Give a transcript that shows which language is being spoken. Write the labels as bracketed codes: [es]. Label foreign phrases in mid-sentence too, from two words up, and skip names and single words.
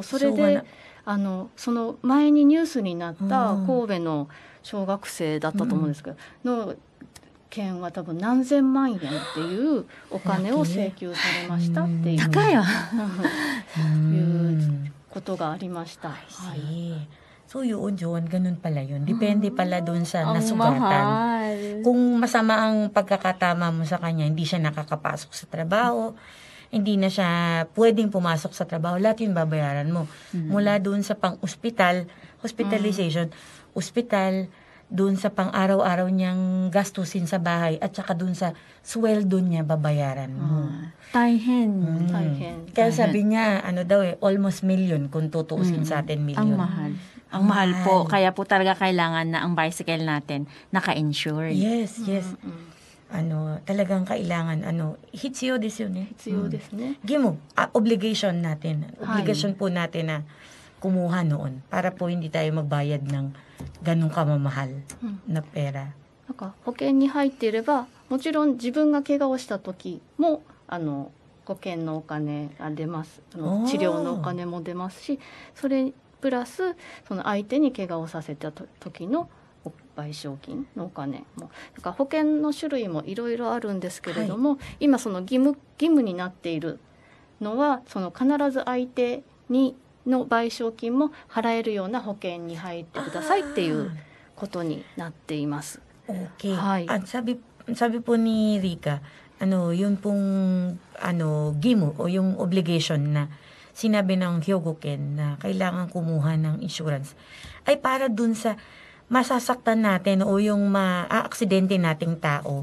[ja] それでその前にニュースになった神戸の小学生だったと思うんですけど、の件は多分何千万円っていうお金を請求されましたっていう、高いわ。いうことがありました。はい。 [tl] So yun, ganun pala yun. Depende pala dun sa Ang nasugatan. mahal. Kung masama ang pagkakatama mo sa kanya, hindi siya nakakapasok sa trabaho, hindi na siya pwedeng pumasok sa trabaho, lahat yun babayaran mo. Mula dun sa pang-hospital, hospitalization, hospital, dun sa pang-araw-araw niyang gastusin sa bahay, at saka dun sa sweldo niya babayaran mo. Taihen. Taihen. Kaya sabi niya, [en] almost million [tl] kung tutuusin sa atin million. Ang mahal. Ang mahal po. Kaya po talaga kailangan na ang bicycle natin naka-insured. Yes. Talagang kailangan, [ja] 必要です [tl] yun eh. [ja] 必要ですね。 [tl] Gimo, obligation natin. Obligation po natin na kumuha noon para po hindi tayo magbayad ng ganong kamamahal na pera. [ja] なんか保険に入っていれば、もちろん自分が怪我をした時も保険のお金が出ます。治療のお金も出ますし、それプラスその相手に怪我をさせた時の賠償金のお金も、だから保険の種類もいろいろあるんですけれども、今その義務になっているのは、その必ず相手にの賠償金も払えるような保険に入ってくださいっていうことになっています。 [tl] Okay. Hi. At sabi po ni Rika, yun pong gimo o yung obligation na sinabi ng Hyogoken na kailangan kumuha ng insurance ay para dun sa masasaktan natin o yung maaaksidente nating tao.